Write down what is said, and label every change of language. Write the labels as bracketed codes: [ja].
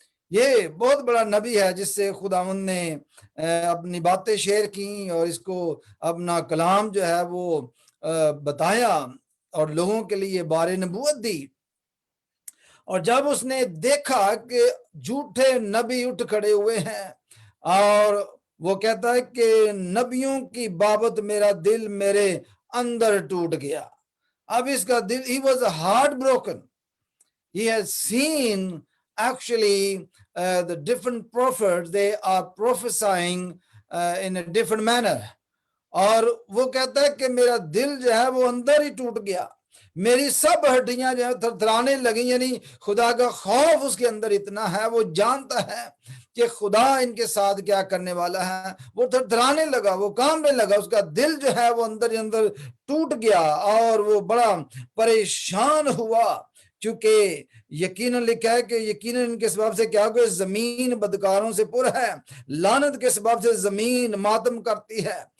[ur] یہ بہت بڑا نبی ہے جس سے خداوند نے اپنی باتیں شیئر کی اور اس کو اپنا کلام جو ہے وہ بتایا اور لوگوں کے لیے بارے نبوت دی۔ اور جب اس نے دیکھا کہ جھوٹے نبی اٹھ کھڑے ہوئے ہیں، اور وہ کہتا ہے کہ نبیوں کی بابت میرا دل میرے اندر ٹوٹ گیا۔ اب اس کا دل، [en] he was heart broken. He has seen actually the different prophets, they are prophesying in a different manner. [ur] اور وہ کہتا ہے کہ میرا دل جو ہے وہ اندر ہی ٹوٹ گیا، میری سب ہڈیاں جو ہے تھرتھرانے لگیں، یعنی خدا کا خوف اس کے اندر اتنا ہے، وہ جانتا ہے کہ خدا ان کے ساتھ کیا کرنے والا ہے. وہ تھرتھرانے لگا, وہ کانپنے لگا, اس کا دل جو ہے وہ اندر ہی اندر ٹوٹ گیا اور وہ بڑا پریشان ہوا, کیونکہ یقیناً لکھا ہے کہ یقیناً ان کے سبب سے کیا کوئی زمین بدکاروں سے پر ہے, لعنت کے سبب سے زمین ماتم کرتی ہے.